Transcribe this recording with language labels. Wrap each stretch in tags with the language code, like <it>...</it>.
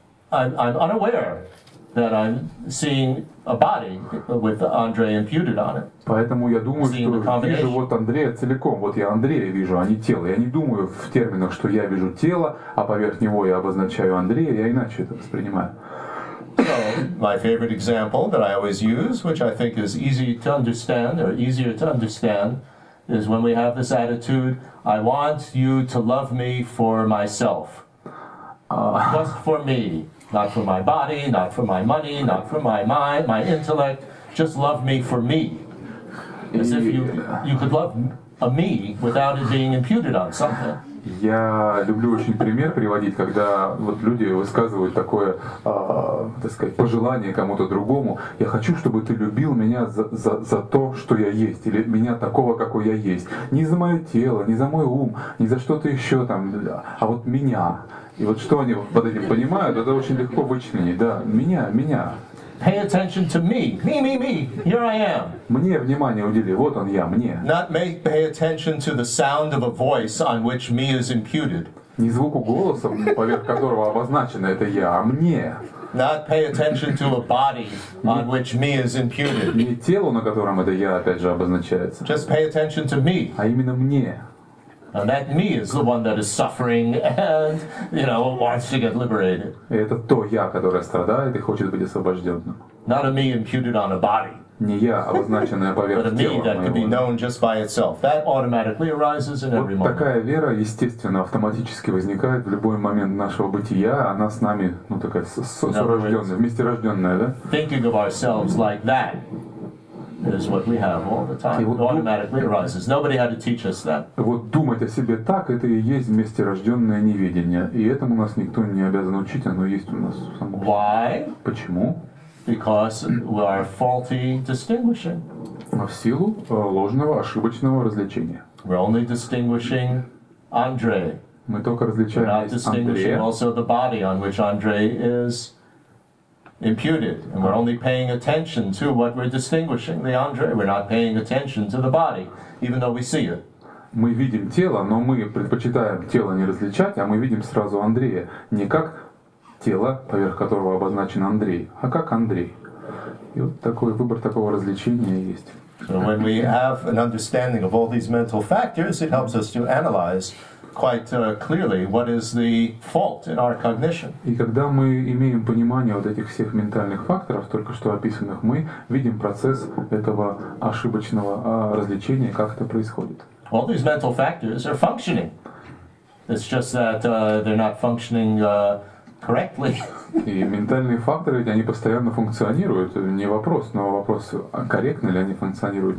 <en>I'm unaware that I'm seeing a body with Andre imputed on it.</en> <ru>Поэтому я думаю, что вижу вот Андрея целиком. Вот я Андрея вижу, а не тело. Я не думаю в терминах, что я вижу тело, а поверх него я обозначаю Андрея. Я иначе это воспринимаю.</ru> <en>So, my favorite example that I always use, which I think is easy to understand, or easier to understand, is when we have this attitude, I want you to love me for myself. Just for me. Not for my body, not for my money, not for my mind, my intellect. Just love me for me. As if you could love a me without it being imputed on something.</en> <ru>Я люблю очень пример приводить, когда вот люди высказывают такое, так сказать, пожелание кому-то другому. Я хочу, чтобы ты любил меня за то, что я есть, или меня такого, какой я есть. Не за мое тело, не за мой ум, не за что-то еще там, а вот меня. И вот что они под этим понимают, это очень легко вычленить, да, меня.</ru> <en>Pay attention to me. Me. Here I am.</en> <ru>Мне внимание удели. Вот он я, мне.</ru> <en>Not pay attention to the sound of a voice on which me is imputed.</en> <ru>Не звуку голоса, поверх которого обозначено это я, а мне.</ru> <en>Not pay attention to a body on which me is imputed.</en> <ru>Не телу, на котором это я опять же обозначается.</ru> <en>Just pay attention to me.</en> <ru>А именно мне.</ru> <en>And that me is the one that is suffering and, wants to get liberated.</en> <ru>И это то я, которое страдает и хочет быть освобожденным.</ru> <en>Not a me imputed on a body.</en> <ru>Не я, обозначенная поверх</ru> <en>But a me that could be known just by itself. That automatically arises in every moment.</en> <ru>Вот такая вера, естественно, автоматически возникает в любой момент нашего бытия. Она с нами, такая сорожденная, вместе рожденная, да?</ru> <en>Thinking of ourselves like that is what we have all the time. It automatically arises. Nobody had to teach us that.</en> <ru>Вот думать о себе так, это и есть вместе рожденное неведение. И этому нас никто не обязан учить, оно есть у нас само.</ru> <en>Why?</en> <ru>Почему?</ru> <en>Because we are faulty distinguishing.</en> <ru>В силу ложного, ошибочного развлечения.</ru> <en>We're only distinguishing Andre.</en> <ru>Мы только различаем</ru> <en>Not distinguishing also the body on which Andre is imputed, and we're only paying attention to what we're distinguishing, the Andre. We're not paying attention to the body, even though we see it.</en> <ru>Мы видим тело, но мы предпочитаем тело не различать, а мы видим сразу Андрея не как тело, поверх которого обозначен Андрей, а как Андрей. И вот такой выбор такого развлечения есть.</ru> <en>So when we have an understanding of all these mental factors, it helps us to analyze quite clearly what is the fault in our cognition.</en> <ru>И когда мы имеем понимание вот этих всех ментальных факторов, только что описанных, мы видим процесс этого ошибочного развлечения, как это происходит.</ru> <en>All these mental factors are functioning. It's just that they're not functioning correctly.</en> <ru>И ментальные факторы, они постоянно функционируют. Не вопрос, но вопрос, корректно ли они функционируют.</ru>